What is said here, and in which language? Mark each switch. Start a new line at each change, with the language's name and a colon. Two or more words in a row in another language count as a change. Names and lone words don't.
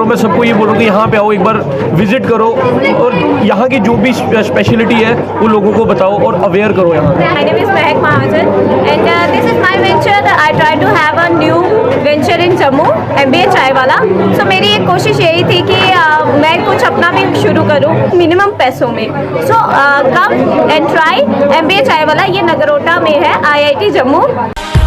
Hindi: मैं सबको ये बोलूँगी यहाँ पे आओ, एक बार विजिट करो और यहाँ की जो भी स्पेशलिटी है वो लोगों को बताओ और अवेयर करो यहाँ।
English: My name is Mehak Mahajan and this is my venture. I try to have a new venture in Jammu, MBA चाय वाला।
Hindi: So मेरी एक कोशिश यही थी कि मैं कुछ अपना भी शुरू करूँ मिनिमम पैसों में।
English: So come and try MBA चाय वाला।
Hindi: ये नगरोटा में है, IIT जम्मू।